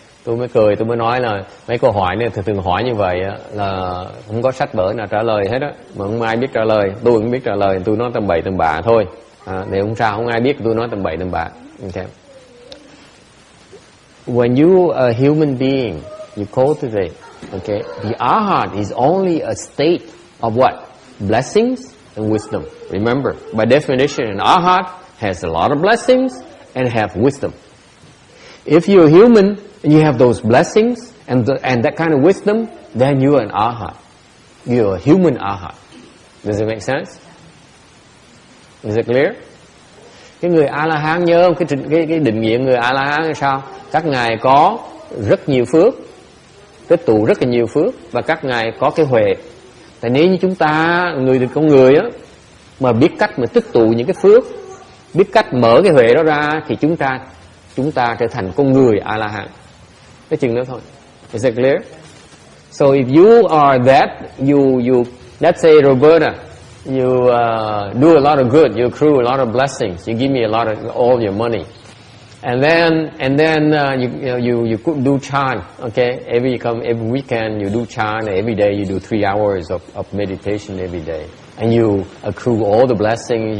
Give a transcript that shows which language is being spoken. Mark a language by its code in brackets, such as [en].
[vi] Tôi mới cười, tôi mới nói là mấy câu hỏi này thường hỏi như vậy là không có sách vở nào trả lời hết á, mà không ai biết trả lời. Tôi cũng biết trả lời, tôi nói tầm bậy tầm bạ thôi. Để không sao, không ai biết tôi nói tầm bậy tầm bạ. [en] Okay. When you are a human being, you cultivate. Okay, the arhat is only a state of what? Blessings and wisdom. Remember, by definition, an arhat has a lot of blessings and have wisdom. If you're a human and you have those blessings and that kind of wisdom, then you're an arhat. You're a human arhat. Does it make sense? Is it clear? [vi] Cái người A-la-hán nhớ không? Cái định nghĩa người A-la-hán là sao? Các ngài có rất nhiều phước, tích tụ rất là nhiều phước, và các ngài có cái huệ. Tại nếu như chúng ta, con người á, mà biết cách mà tích tụ những cái phước, biết cách mở cái huệ đó ra, thì chúng ta trở thành con người A-la-hán. Cái chừng đó thôi. [en] Is it clear? So if you are that, you let's say Roberta, you do a lot of good, you accrue a lot of blessings, you give me a lot of all your money, and then you could do chant. Okay, every weekend you do chant. Every day you do 3 hours of meditation every day, and you accrue all the blessings.